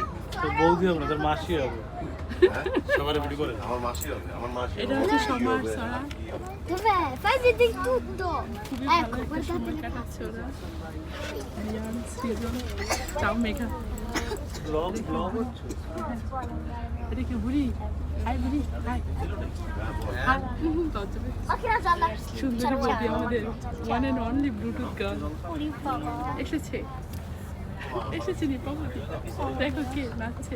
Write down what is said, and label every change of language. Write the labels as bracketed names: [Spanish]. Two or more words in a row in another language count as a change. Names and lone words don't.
[Bangla] বৌদি হবে না, তোর মাসি হবে। এটা হচ্ছে সমার সরা। [Italian] Dov'è? Fai vedere tutto! Ecco, ciao Mega. [Bangla] এটা কি বুড়ি? হাই বুড়ি, হাই। হাই। সুন্দরী বৌদি আমাদের [English] one and only Bluetooth girl [Bangla] এসেছে। এসেছে নিপা বৌদি। দেখো কে নাচছে।